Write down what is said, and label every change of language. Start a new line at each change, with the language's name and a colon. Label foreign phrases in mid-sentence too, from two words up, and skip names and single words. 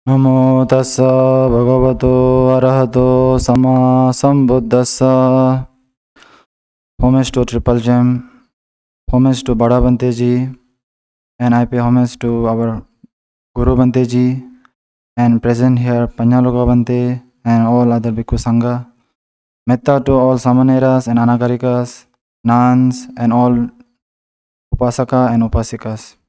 Pali: Namo tassa bhagavato arahato sama sambuddhassa.
English: Homage to Triple Gem, homage to Bada Bante ji, and I pay homage to our Guru Bante ji, and present here Panyaloka Bante and all other
Pali: Bhikkhu Sangha.
English: Metta to all Samaneras and Anagarikas, nuns and all Upasaka and Upasikas.